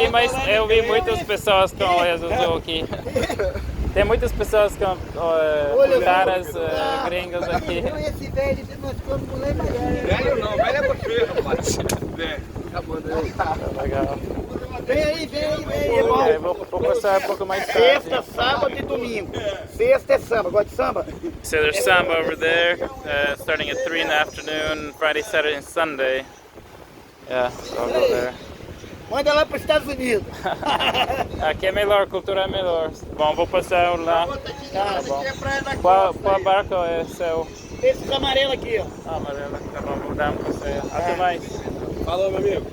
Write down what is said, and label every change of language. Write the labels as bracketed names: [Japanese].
[Portuguese] Aqui, mas eu vi muitas pessoas com olhos azul aqui. Tem muitas pessoas com caras gringas aqui. Não, esse velho, nós como mulher mais Velho não, velho é você, rapaz. Velho, acabando aí. Legal. Vem aí, vem aí, vem aí. Ok, vou passar um pouco mais tarde. Sexta, sábado e domingo. Sexta é samba, gosta de samba? [English] So there's samba over there, starting at 3 in the afternoon, Friday, Saturday, and Sunday. Yeah, so I'll go there. [Portuguese] Manda lá para os Estados Unidos. Aqui é melhor, a cultura é melhor. Bom, vou passar lá. Tá bom. Qual barco é seu? Esses amarelos aqui, ó. Ah, amarelo. Tá bom, vou dar um passeio. Até mais. Falou, meu amigo.